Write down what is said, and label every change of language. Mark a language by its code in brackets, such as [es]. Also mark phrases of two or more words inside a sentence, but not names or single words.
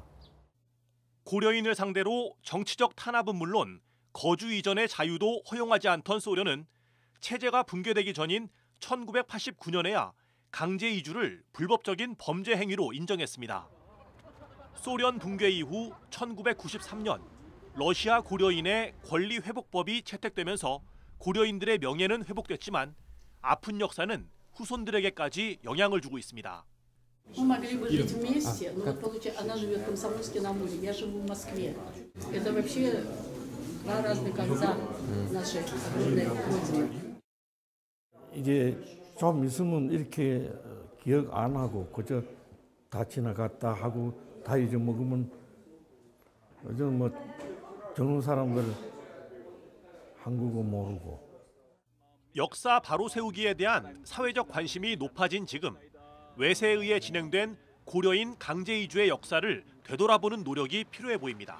[ko] 고려인을 상대로 정치적 탄압은 물론 거주 이전의 자유도 허용하지 않던 소련은 체제가 붕괴되기 전인 1989년에야 강제 이주를 불법적인 범죄 행위로 인정했습니다. 소련 붕괴 이후 1993년 러시아 고려인의 권리회복법이 채택되면서 고려인들의 명예는 회복됐지만 아픈 역사는 후손들에게까지 영향을 주고 있습니다. [ru] Мы могли бы жить вместе, но вот получается, она живет в Комсомольске на Амуре, я живу в Москве. Это вообще два разных конца нашей огромной родины. [ko] 이제 좀 있으면 이렇게 기억 안 하고 그저 다 지나갔다 하고 다 잊어먹으면 요즘 뭐 젊은 사람들 한국어 모르고. 역사 바로 세우기에 대한 사회적 관심이 높아진 지금 외세에 의해 진행된 고려인 강제 이주의 역사를 되돌아보는 노력이 필요해 보입니다.